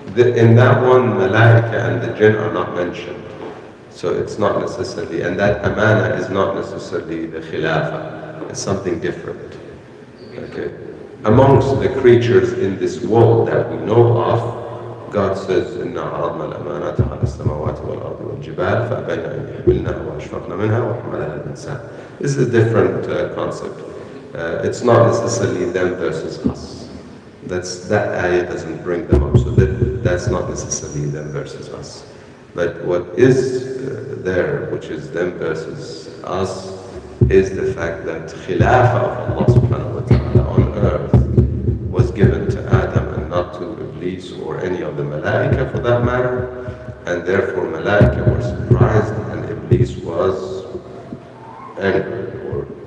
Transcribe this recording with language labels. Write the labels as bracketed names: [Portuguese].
[English] In that one, Malaika and the jinn are not mentioned. So it's not necessarily, and that amana is not necessarily the khilafah. It's something different. Okay. Amongst the creatures in this world that we know of, God says, [Arabic] إِنَّا عَرَضْنَا الْأَمَانَةَ عَلَى السَّمَاوَاتِ وَالْأَرْضِ وَالْجِبَالِ فَأَبَيْنَ أَنْ يَحْمِلْنَهَا وَأَشْفَقْنَ مِنْهَا وَحَمَلَهَا الْإِنسَانُ. [English] This is a different concept. It's not necessarily them versus us. That ayah doesn't bring them up, so that's not necessarily them versus us. But what is there, which is them versus us, is the fact that khilafah of Allah subhanahu wa ta'ala on earth was given to Adam and not to Iblis or any of the Malaika for that matter, and therefore Malaika were surprised and Iblis was angry or